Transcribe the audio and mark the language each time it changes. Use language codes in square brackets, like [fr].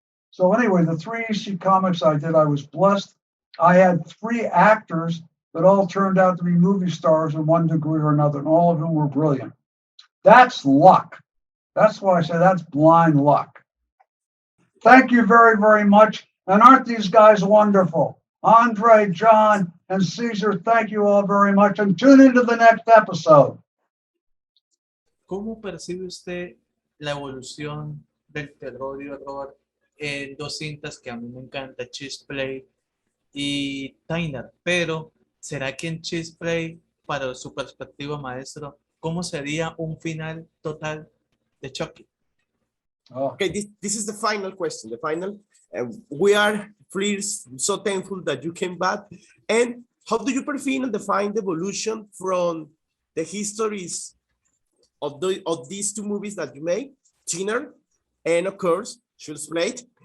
[en] So anyway, the 3 EC comics I did, I was blessed. I had 3 actors that all turned out to be movie stars in one degree or another, and all of them were brilliant. That's luck. That's why I say that's blind luck. Thank you very, very much. And aren't these guys wonderful? Andre, Jhon, and Caesar, thank you all very much. And tune into the next episode. [es] ¿Cómo percibe usted la evolución del terror y horror en dos cintas que a mí me encanta, Cheese Play y Tyner, pero ¿será que en Cheese Play, para su perspectiva, maestro, cómo sería un final total de Chucky? Oh, [en] Okay, this is the final question, the final. We are pleased, so thankful that you came back. And how do you perceive and define the evolution from the histories of these two movies that you made, Thinner and of course, Shoes Plate?